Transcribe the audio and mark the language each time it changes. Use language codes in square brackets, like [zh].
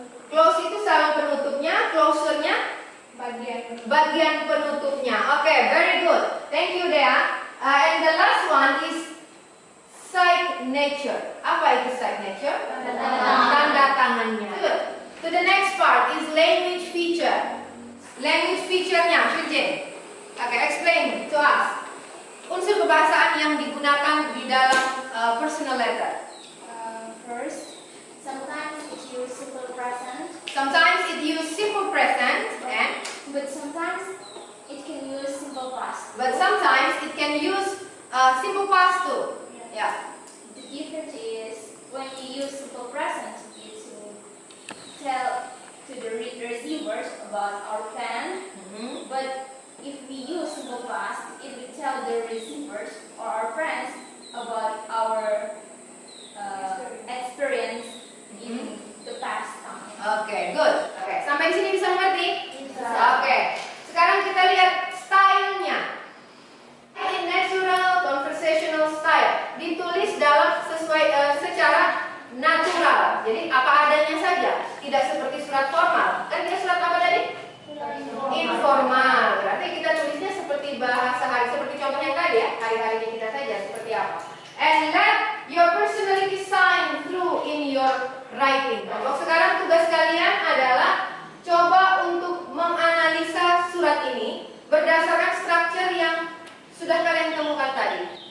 [id] Close itu salam penutupnya, closure-nya bagian penutupnya. [en] Oke, very good. Thank you, Dea. And the last one is signature. [id] Apa itu signature? Tanda tangannya. [en] Good. To the next part is language feature. Language feature-nya, Shujin. Oke, explain to us. [id] Unsur kebahasaan yang digunakan di dalam personal letter. [en] First, sometimes it use simple present, Sometimes it use simple present and but sometimes it can use simple past. but sometimes it can use simple past too. Yeah. The difference is when you use simple present, you tell to the receivers about our plan, but if we use simple past, it will tell the receivers or our friends about our experience in the past time. [id] Oke, [en] good. [id] Oke, sampai di sini bisa mengerti? Bisa. Oke. Sekarang kita lihat stylenya. [en] In natural conversational style, [id] ditulis dalam secara natural. Jadi apa adanya saja, tidak seperti surat formal. Kan kita surat apa tadi? Informal. Berarti kita tulisnya seperti bahasa hari, seperti contoh yang tadi ya, hari-harinya kita saja seperti apa. [en] And let your personality shine through in your writing. [id] Untuk sekarang tugas kalian adalah coba untuk menganalisa surat ini berdasarkan struktur yang sudah kalian temukan tadi.